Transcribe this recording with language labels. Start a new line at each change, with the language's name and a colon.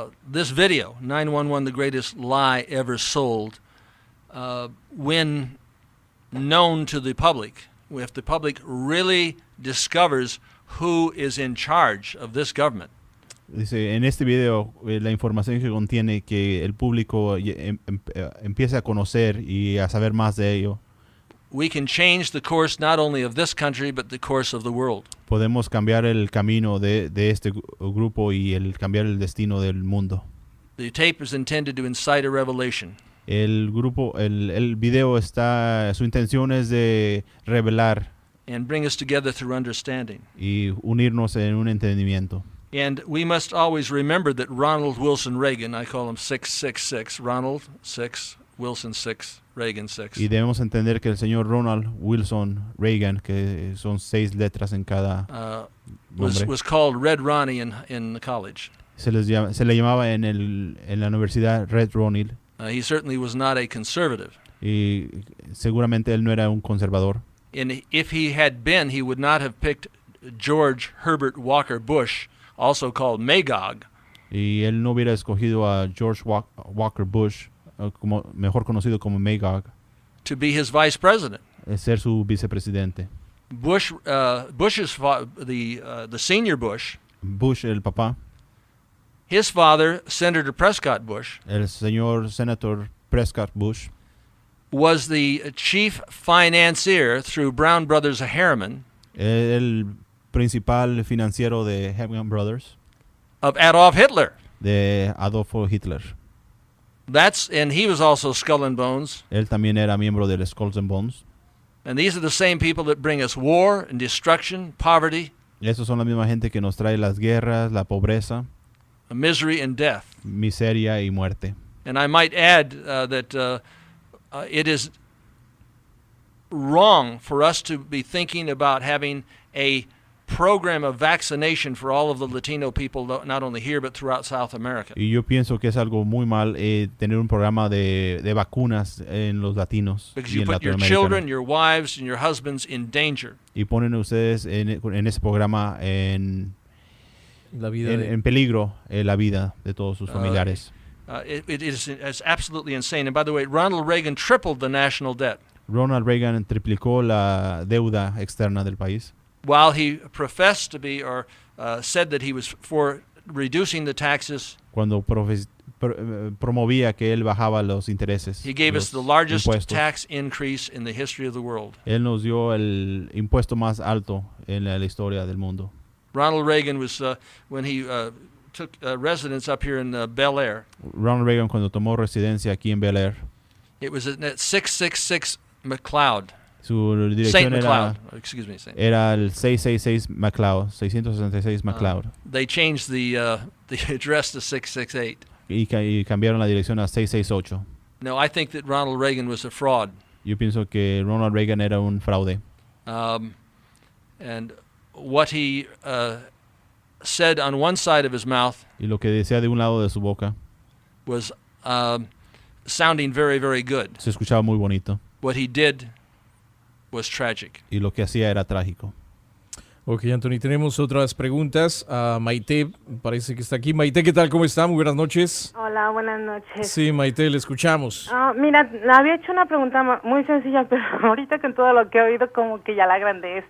English: This video, 911, the greatest lie ever sold, when known to the public, if the public really discovers who is in charge of this government,
Spanish: Dice, en este video, la información que contiene que el público empiece a conocer y a saber más de ello.
English: We can change the course not only of this country, but the course of the world.
Spanish: Podemos cambiar el camino de este grupo y cambiar el destino del mundo.
English: The tape is intended to incite a revelation.
Spanish: El video su intención es de revelar
English: And bring us together through understanding.
Spanish: y unirnos en un entendimiento.
English: And we must always remember that Ronald Wilson Reagan, I call him 666, Ronald 6, Wilson 6, Reagan 6.
Spanish: Y debemos entender que el señor Ronald Wilson Reagan, que son 6 letras en cada nombre,
English: was called Red Ronnie in college.
Spanish: se le llamaba en la universidad Red Ronnie.
English: He certainly was not a conservative.
Spanish: Y seguramente él no era un conservador.
English: And if he had been, he would not have picked George Herbert Walker Bush, also called Magog.
Spanish: Y él no hubiera escogido a George Walker Bush, mejor conocido como Magog,
English: to be his vice president.
Spanish: Ser su vicepresidente.
English: The senior Bush,
Spanish: El papá,
English: his father, Senator Prescott Bush,
Spanish: el señor Senator Prescott Bush,
English: was the chief financier through Brown Brothers Harriman
Spanish: el principal financiero de Harriman Brothers,
English: of Adolf Hitler.
Spanish: De Adolfo Hitler.
English: And he was also Skull and Bones.
Spanish: Él también era miembro del Skulls and Bones.
English: And these are the same people that bring us war and destruction, poverty.
Spanish: Esos son la misma gente que nos trae las guerras, la pobreza,
English: misery and death.
Spanish: Miseria y muerte.
English: And I might add that it is wrong for us to be thinking about having a program of vaccination for all of the Latino people, not only here but throughout South America.
Spanish: Y yo pienso que es algo muy mal tener un programa de vacunas en los latinos.
English: Because you put your children, your wives, and your husbands in danger.
Spanish: Y ponen ustedes en ese programa en peligro la vida de todos sus familiares.
English: It is absolutely insane. And by the way, Ronald Reagan tripled the national debt.
Spanish: Ronald Reagan triplicó la deuda externa del país.
English: While he professed to be, or said that he was for reducing the taxes,
Spanish: cuando promovía que él bajaba los intereses,
English: he gave us the largest tax increase in the history of the world.
Spanish: Él nos dio el impuesto más alto en la historia del mundo.
English: Ronald Reagan was when he took residence up here in Bel Air.
Spanish: Ronald Reagan cuando tomó residencia aquí en Bel Air.
English: It was at 666 McLeod.
Spanish: Su dirección era el 666 McLeod, 666 McLeod.
English: They changed the address to 668.
Spanish: Y cambiaron la dirección a 668.
English: No, I think that Ronald Reagan was a fraud.
Spanish: Yo pienso que Ronald Reagan era un fraude.
English: And what he said on one side of his mouth,
Spanish: y lo que decía de un lado de su boca,
English: was sounding very, very good.
Spanish: Se escuchaba muy bonito.
English: What he did was tragic.
Spanish: Y lo que hacía era trágico. Ok, Anthony, tenemos otras preguntas. Maite, parece que está aquí. Maite, ¿qué tal? ¿Cómo está? Muy buenas noches. Hola, buenas noches. Sí, Maite, le escuchamos. Mira, había hecho una pregunta muy sencilla, pero ahorita con todo lo que he oído como que ya la agrandé.